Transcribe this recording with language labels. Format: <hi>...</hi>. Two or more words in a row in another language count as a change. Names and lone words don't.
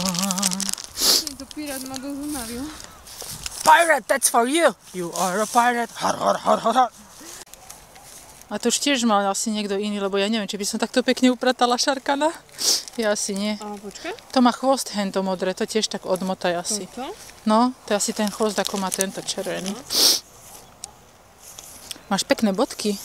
<sk>To pirát ma dosť unavil.</sk> <en>Pirate, that's for you! You are a pirate. Har.</en> <sk>A to už tiež mal asi niekto iný, lebo ja neviem, či by som takto pekne upratala šarkana. Ja asi nie. A počkaj. To má chvost hento modré, to tiež tak odmotaj asi. Toto? No, to je asi ten chvost, ako má tento červený. Máš pekné bodky.</sk>